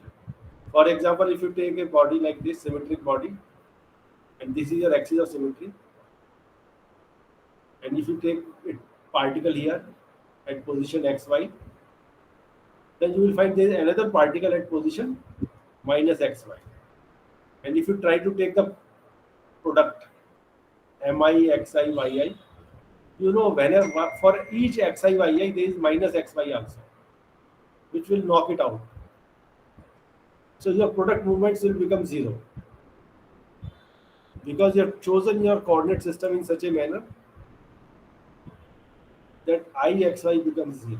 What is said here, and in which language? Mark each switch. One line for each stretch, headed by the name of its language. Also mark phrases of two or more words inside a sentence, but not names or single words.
English: For example, if you take a body like this, symmetric body, and this is your axis of symmetry, and if you take a particle here at position xy, then you will find there is another particle at position minus xy. And if you try to take the product mi, xi, yi, you know whenever for each xi, yi there is minus xy also, which will knock it out. So your product movements will become zero because you have chosen your coordinate system in such a manner that Ixy becomes zero.